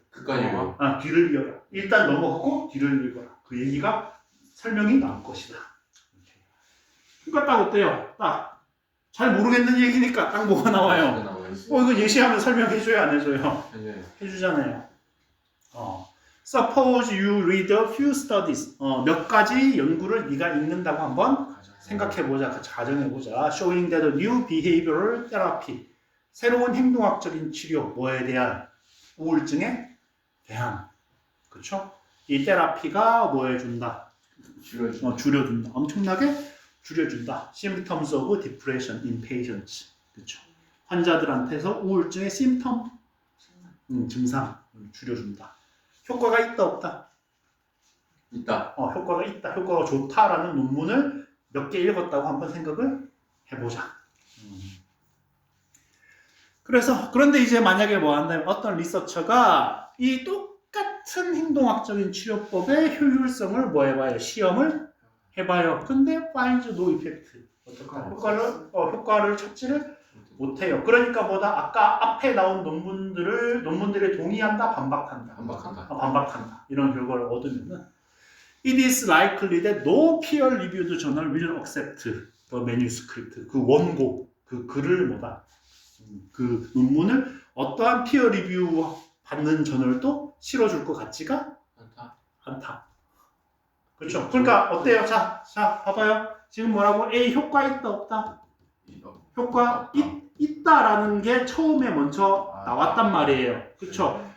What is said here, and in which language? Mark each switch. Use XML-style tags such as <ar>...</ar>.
<ko>끝까지 읽어. 뒤를 이어라. 일단 넘어가고 뒤를 읽어라. 그 얘기가 설명이 나올 것이다. 그러니까 딱 어때요? 딱 잘 모르겠는 얘기니까 딱 뭐가 나와요? 이거 예시하면 설명해줘요, 안 해줘요? 해주잖아요.</ko> <en>Suppose you read a few studies.</en> <ko>몇 가지 연구를 네가 읽는다고 한번 생각해보자. 가정해보자.</ko> <en>Showing that a new behavioral therapy.</en> <ko>새로운 행동학적인 치료. 뭐에 대한? 우울증에 대한. 그쵸? 이 테라피가 뭐 해준다? 줄여준다. 엄청나게 줄여준다.</ko> <en>Symptoms of depression in patients.</en> <ko>그쵸? 환자들한테서 우울증의 심텀, 증상을 줄여준다. 효과가 있다 없다? 있다. 효과가 있다. 효과가 좋다라는 논문을 몇 개 읽었다고 한번 생각을 해보자. 그런데 이제 만약에 뭐 한다면 어떤 리서처가 이 똑같은 행동학적인 치료법의 효율성을 뭐 해봐요? 시험을 해봐요. 근데</ko> <en>finds no effect.</en> <ko>효과를 찾지를 못해요. 그러니까 뭐다? 아까 앞에 나온 논문들에 동의한다, 반박한다. 반박한다. 이런 결과를 얻으면은</ko> <en>It is likely that no peer-reviewed journal will accept the manuscript.</en> <ko>그 원고, 그 글을 뭐다? 그 논문을 어떠한 피어 리뷰 받는 저널도 실어줄 것 같지가 않다. 그렇죠? 그러니까 어때요? 자, 봐봐요. 지금 뭐라고? A 효과 있다 없다? 효과 있다라는 게 처음에 먼저 나왔단 말이에요. 그렇죠?</ko>